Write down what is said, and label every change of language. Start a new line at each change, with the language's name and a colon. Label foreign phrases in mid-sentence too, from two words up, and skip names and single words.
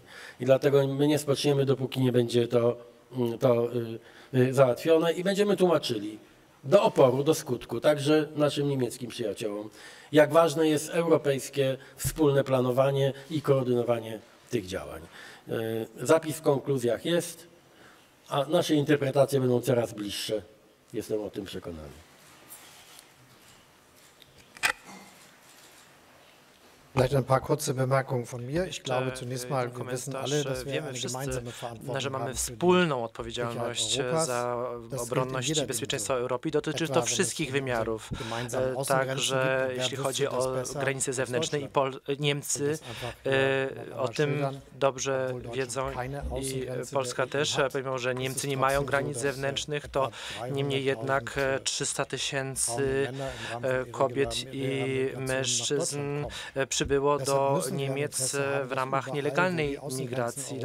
Polish: I dlatego my nie spoczniemy, dopóki nie będzie to załatwione i będziemy tłumaczyli do oporu, do skutku, także naszym niemieckim przyjaciołom, jak ważne jest europejskie wspólne planowanie i koordynowanie tych działań. Zapis w konkluzjach jest, a nasze interpretacje będą coraz bliższe. Jestem o tym przekonany.
German: Vielleicht ein paar kurze Bemerkungen von mir. Ich glaube zunächst mal, wir wissen alle, dass wir eine gemeinsame Verantwortung
Polish: że mamy
German: haben für
Polish: wspólną odpowiedzialność za obronność i bezpieczeństwo Europy. Dotyczy to wszystkich wymiarów, także jeśli chodzi o granice zewnętrzne i Niemcy o tym dobrze wiedzą i Polska też, pomimo że Niemcy nie mają granic zewnętrznych, to niemniej jednak 300 000 kobiet i mężczyzn przybyło do Niemiec w ramach nielegalnej migracji.